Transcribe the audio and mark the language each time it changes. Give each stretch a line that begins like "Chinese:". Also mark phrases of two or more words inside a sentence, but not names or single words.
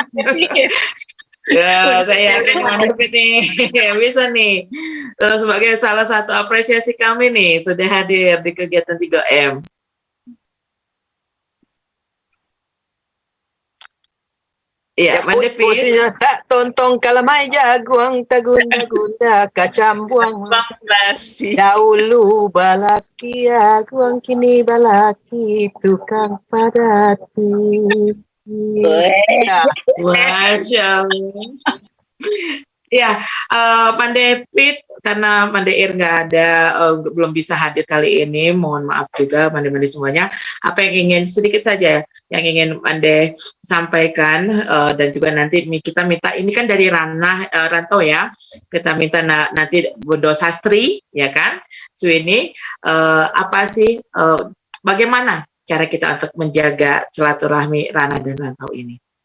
Indonesian: Ya, saya yakin Mandeh Pit nih bisa nih. Sebagai salah satu apresiasi kami nih sudah hadir di kegiatan 3M. Iya, Mandeh Pit.
Minangkabau: Posisinya tak tontong kalamai jaguang tagunda-gunda kacam buang dahulu balaki aguang kini balaki tukang padati.
Indonesian: Masya Ya, Mandeh Pit karena Manda Ir nggak ada, belum bisa hadir kali ini, mohon maaf juga Manda-Manda semuanya. Apa yang ingin sedikit saja yang ingin Manda sampaikan dan juga nanti kita minta ini kan dari ranah rantau ya, kita minta nanti Bunda Sastri ya kan, Swini apa sih bagaimana cara kita untuk menjaga silaturahmi ranah dan rantau ini?